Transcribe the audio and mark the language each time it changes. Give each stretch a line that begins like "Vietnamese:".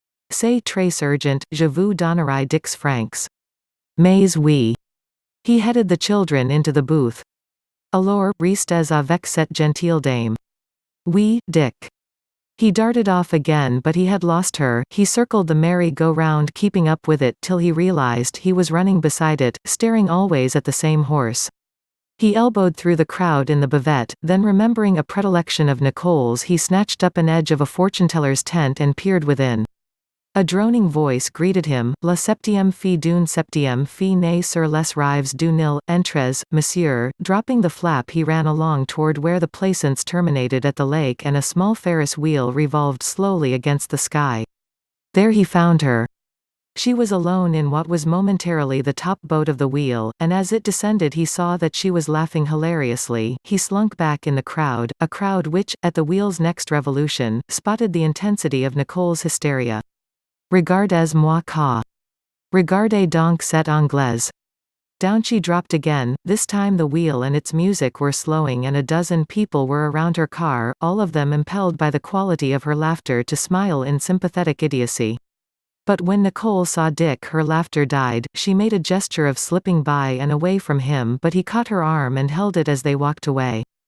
French: C'est très urgent, je vous donnerai 10 francs. Mais oui."
English: He headed the children into the booth.
French: "Alors, restes avec cette gentille dame?" "Oui, Dick."
English: He darted off again, but he had lost her. He circled the merry-go-round, keeping up with it till he realized he was running beside it, staring always at the same horse. He elbowed through the crowd in the buvette, then remembering a predilection of Nicole's, he snatched up an edge of a fortune-teller's tent and peered within. A droning voice greeted him,
French: "La septième fille d'une septième fille née sur les rives du Nil, entrez, monsieur."
English: Dropping the flap he ran along toward where the plaisance terminated at the lake and a small Ferris wheel revolved slowly against the sky. There he found her. She was alone in what was momentarily the top boat of the wheel, and as it descended he saw that she was laughing hilariously. He slunk back in the crowd, a crowd which, at the wheel's next revolution, spotted the intensity of Nicole's hysteria.
French: "Regardez-moi ça. Regardez donc cette Anglaise."
English: Down she dropped again. This time the wheel and its music were slowing and a dozen people were around her car, all of them impelled by the quality of her laughter to smile in sympathetic idiocy. But when Nicole saw Dick, her laughter died. She made a gesture of slipping by and away from him, but he caught her arm and held it as they walked away.